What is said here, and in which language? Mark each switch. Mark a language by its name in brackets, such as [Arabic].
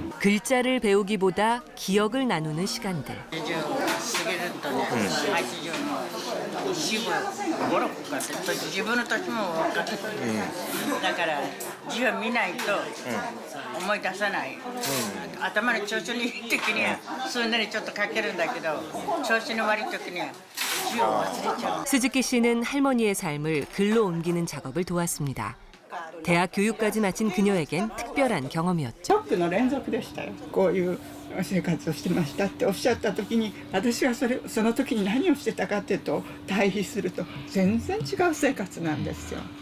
[Korean] 글자를 배우기보다 기억을 나누는 시간들. [Japanese] 過ぎるとね、80の四分5、6かって自分の年も分かってる、だから字を見ないと思い出さない、頭の調子にいい時にはすんなりちょっと書けるんだけど、調子の悪い時には字を忘れちゃう。 [Korean] 스즈키 씨는 할머니의 삶을 글로 옮기는 작업을 도왔습니다. 대학 교육까지 마친 그녀에겐 특별한 경험이었죠. [Japanese] ショックの連続でしたよ。こういう生活をしてましたっておっしゃった時に、私はその時に何をしてたかっていうと対比すると全然違う生活なんですよ。